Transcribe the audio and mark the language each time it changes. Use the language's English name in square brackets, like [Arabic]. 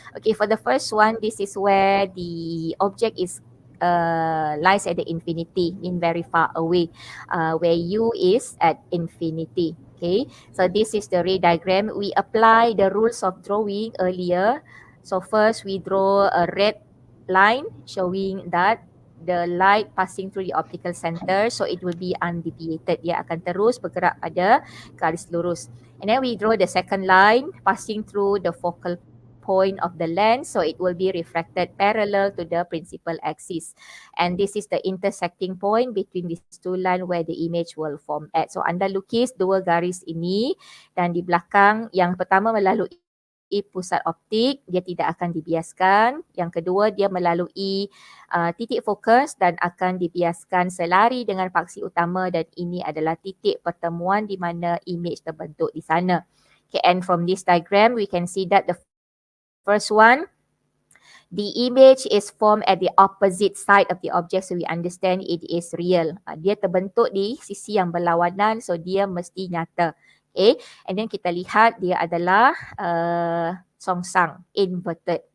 [English] Okay, for the first one, this is where the object is lies at the infinity, in very far away, where u is at infinity. Okay, so this is the ray diagram. We apply the rules of drawing earlier. So first we draw a red line showing that the light passing through the optical center, so it will be undeviated. [Malay] Dia akan terus bergerak pada garis lurus. [English] And then we draw the second line passing through the focal point of the lens, so it will be refracted parallel to the principal axis. And this is the intersecting point between these two lines where the image will form at. [Malay] So anda lukis dua garis ini dan di belakang yang pertama melalui pusat optik, dia tidak akan dibiaskan. Yang kedua dia melalui titik fokus dan akan dibiaskan selari dengan paksi utama dan ini adalah titik pertemuan di mana image terbentuk di sana. [English] Okay, and from this diagram we can see that the first one, the image is formed at the opposite side of the object, so we understand it is real. [Malay] Dia terbentuk di sisi yang berlawanan, so dia mesti nyata. Okay, and then kita lihat dia adalah songsang, inverted.